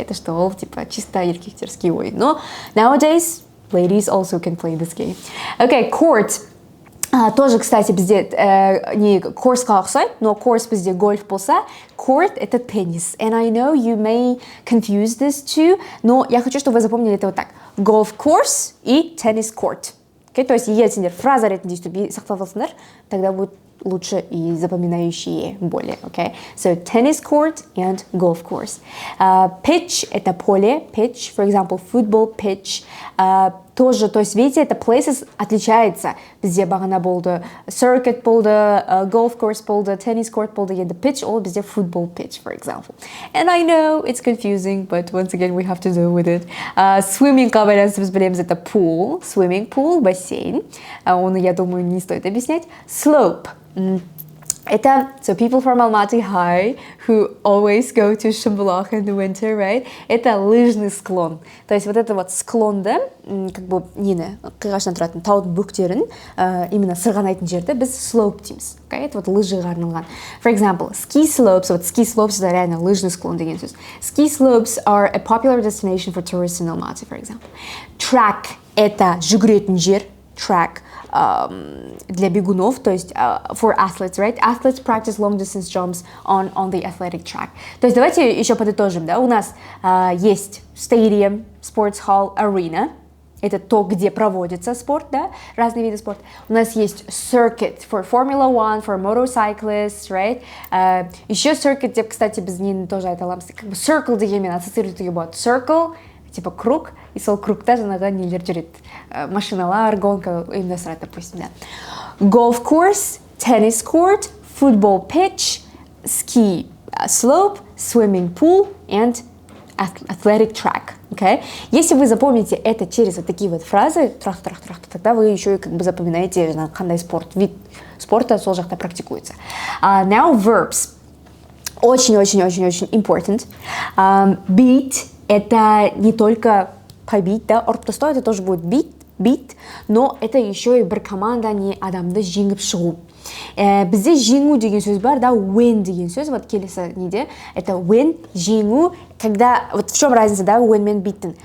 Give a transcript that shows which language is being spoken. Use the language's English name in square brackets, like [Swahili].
[Russian] Это что [Kazakh] ол, [Russian] типа, чисто [Kazakh] еркектерский ойын. [English] Но nowadays, ladies also can play this game. Okay, court. [Russian] Тоже, кстати, [Kazakh] бізде не courseқа ұқсайды, но course бізде гольф болса, court — [Russian] это теннис. [English] And I know you may confuse this too, [Russian] но я хочу, чтобы вы запомнили это вот так. [English] Golf course и tennis court. Okay? [Russian] То есть [Kazakh] егер сендер фраза ретінде сөйтіп сақтап алсаңдар, [Russian] тогда будет лучше и запоминающие более, [Kazakh] okay? [English] So tennis court and golf course. Pitch — [Russian] это поле, [English] pitch, for example, football pitch. [Russian] Тоже, то есть, видите, это places отличается. [Kazakh] Бізде бағана болды circuit болды, golf course болды, tennis court болды, [English] and the pitch all [Kazakh] бізде football pitch, for example. [English] And I know it's confusing, but once again, we have to deal with it. [Kazakh] Swimming-ға байланысты біз білеміз, это pool, [English] swimming pool, [Russian] бассейн. Оны, я думаю, не стоит объяснять. [English] Slope. Это, so people from Almaty High who always go to Шымбұлақ in the winter, right? [Russian] Это лыжный склон. То есть вот это вот [Kazakh] склонды, [Russian] как бы [Kazakh] нені, қиғаштан тұратын таудың бөктерін, именно сырғанайтын жерді біз slope дейміз. [English] Okay? [Russian] Это вот лыжыға арналған. For example, ski slopes, вот ski slopes это реально лыжный склон [Kazakh] деген сөз. [English] Ski slopes are a popular destination for tourists in Almaty, for example. [Russian] Track — это [Kazakh] жүгіретін жер, [Russian] track. Для бегунов, то есть [English] for athletes, right? Athletes practice long distance jumps on the athletic track. [Russian] То есть давайте еще подытожим, да? У нас есть stadium, sports hall, arena. Это то, где проводится спорт, да? Разные виды спорта. [English] У нас есть circuit for Formula One, for motorcyclists, right? [Kazakh] Еще circuit, деп, [Russian] кстати, [Kazakh] без нее тоже это ламсы. Как бы circle дегенмен ассоциирует ее бот. Circle [Russian] типа круг, и [Kazakh] сол кругта жаңағы нелер жүреді, машиналар, гонка ұйымдастырады, допустим, да. [English] Golf course, tennis court, football pitch, ski slope, swimming pool and athletic track. Okay? [Russian] Если вы запомните это через вот такие вот фразы, трах-трах-трах, тогда вы еще и как бы запоминаете, [Kazakh] қандай спорт, [Russian] вид спорта [Kazakh] сол жақта практикуется. [English] Now verbs. [Russian] Очень-очень-очень-очень [English] important. [Russian] Beat — это не только побить, да, [Kazakh] ұрып тастау, [Russian] это тоже будет beat, но это еще и [Kazakh] бір команданы адамды жеңіп шығу. Бізде жеңу деген сөз бар, да, win деген сөз, вот келесі неде, это win, жеңу, [Russian] когда, вот в чем разница, да, [Kazakh] win мен beat'тің?